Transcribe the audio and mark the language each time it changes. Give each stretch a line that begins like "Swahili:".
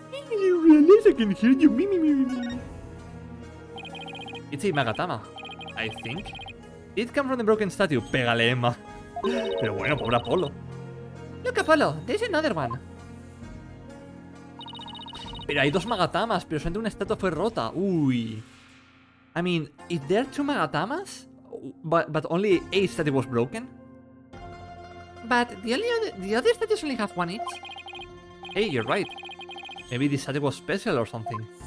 English: You realize I can hear you? Me. It's a Magatama, I think. It came from the broken statue.
Spanish: Pégale, Emma. Pero bueno, pobre Apolo.
English: Look, Apollo, there's another one.
Spanish: Pero hay dos Magatamas, pero solamente una estatua fue rota. Uy.
English: I mean, if there are two Magatamas, but only a statue was broken? But the other statues only have one each. Hey, you're right. Maybe this statue was special or something.